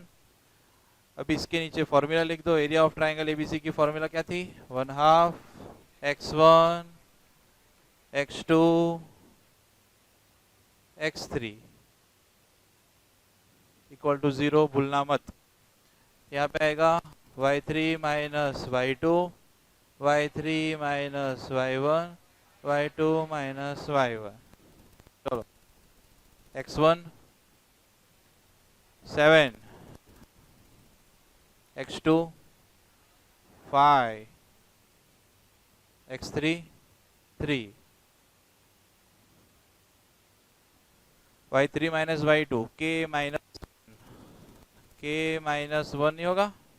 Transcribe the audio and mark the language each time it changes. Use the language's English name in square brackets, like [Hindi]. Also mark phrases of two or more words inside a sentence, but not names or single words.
[Hindi] अब इसके नीचे फॉर्मूला लिख दो। [English] area of triangle ABC [Hindi] की फॉर्मूला क्या थी? 1/2 x1 x2 x3 [English] equal to [Hindi] 0, भूलना मत। यहाँ पे आएगा y3 माइनस y2, y3 माइनस y1, y2 माइनस y1। चलो, x1 7, x2 5, x3 3, y3 माइनस y2 k माइनस 1 नहीं होगा?